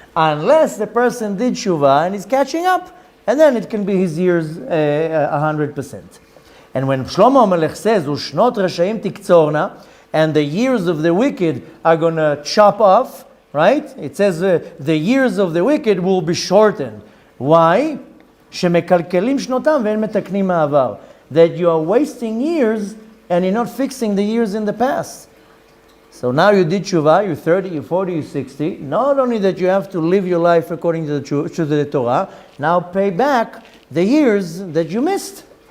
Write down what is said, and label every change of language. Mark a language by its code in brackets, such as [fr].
[en] Unless the person did Shuvah and is catching up, and then it can be his years 100%. And when Shlomo Melech says, Ushnot Rashaim Tiktzorna, and the years of the wicked are going to chop off, right? It says the years of the wicked will be shortened. Why? [he] שמקלקלים שנותם ואין מתקנים מהעבר. [en] That you are wasting years and you're not fixing the years in the past. So now you did tshuva, you're 30, you're 40, you're 60. Not only that you have to live your life according to the Torah, now pay back the years that you missed.